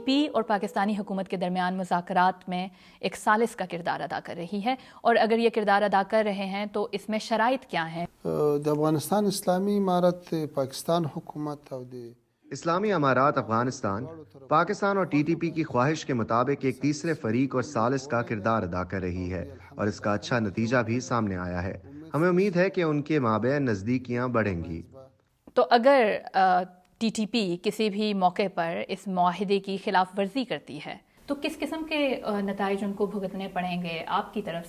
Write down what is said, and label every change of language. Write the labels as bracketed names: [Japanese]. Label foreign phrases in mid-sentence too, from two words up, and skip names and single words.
[Urdu] پی اور پاکستانی حکومت کے درمیان مذاکرات میں ایک ثالث کا کردار ادا کر رہی ہے، اور اگر یہ کردار ادا کر رہے ہیں تو اس میں شرائط کیا ہیں؟ افغانستان اسلامی امارت پاکستان حکومت اسلامی امارات افغانستان، پاکستان اور ٹی ٹی پی کی خواہش کے مطابق ایک تیسرے فریق اور ثالث کا کردار ادا کر رہی ہے، اور اس کا اچھا نتیجہ بھی سامنے آیا ہے۔ ہمیں امید ہے کہ ان کے مابین نزدیکیاں بڑھیں گی۔ تو اگر ٹی ٹی پی کسی بھی موقع پر اس معاہدے کی خلاف ورزی کرتی ہے تو کس قسم کے نتائج ان کو بھگتنے پڑیں گے آپ کی طرف سے؟